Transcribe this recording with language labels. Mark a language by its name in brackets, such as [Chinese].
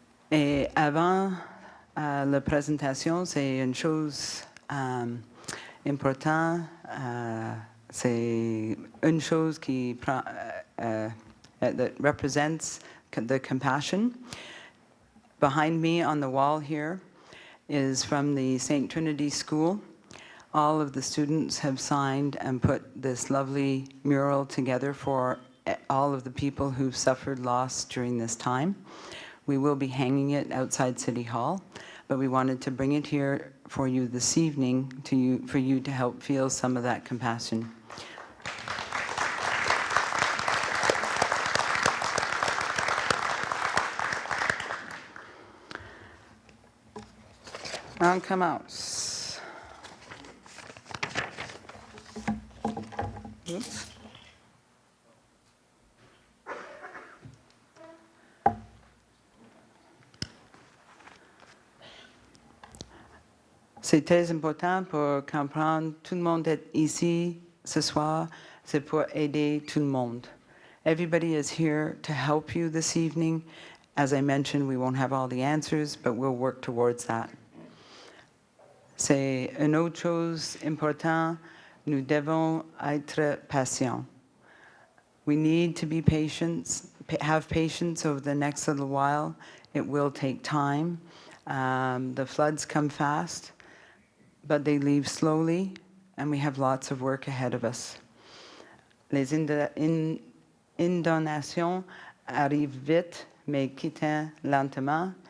[French] Et avant la présentation, c'est une chose importante. C'est une chose qui [English] that represents the compassion. Behind me on the wall here is from the St. Trinity School. All of the students have signed and put this lovely mural together for all of the people who've suffered loss during this time. We will be hanging it outside City Hall, but we wanted to bring it here for you this evening for you to help feel some of that compassion. [French] On commence. Oops. C'est très important pour comprendre, tout le monde est ici ce soir, c'est pour aider tout le monde. [English] Everybody is here to help you this evening. As I mentioned, we won't have all the answers, but we'll work towards that. [French] C'est une autre chose importante, nous devons être patients. [English] We need to be patient, have patience over the next little while. It will take time. The floods come fast, but they leave slowly, and we have lots of work ahead of us. [French] Les inondations arrivent vite, mais quittent lentement.